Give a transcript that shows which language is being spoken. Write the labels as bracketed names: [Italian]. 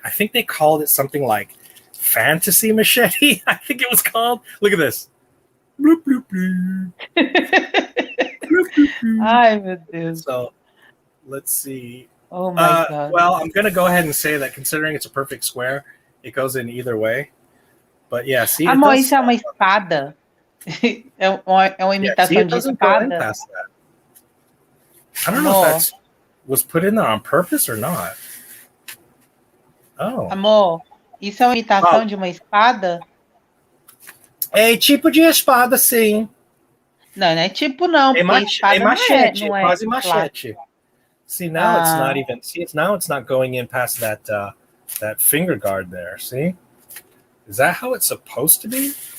[English] I think they called it something like Fantasy Machete, I think it was called. Look at this. Bloop, bloop, bloop. Bloop, bloop, bloop. [Portuguese] Ai, meu Deus. [English] So, let's see. Oh my God. Well, I'm going to go ahead and say that considering it's a perfect square, it goes in either way. But yeah, see. [Portuguese] Amor, isso é uma espada? É uma imitação de espada? [English] I don't know if that was put in there on purpose or not. Oh. [Portuguese] Amor, isso é uma imitação de uma espada? É tipo de espada, sim. Não, não é tipo não, porque espada machete, não é quase machete. [English] See, now it's not even. See, now it's not going in past that finger guard there. See, is that how it's supposed to be?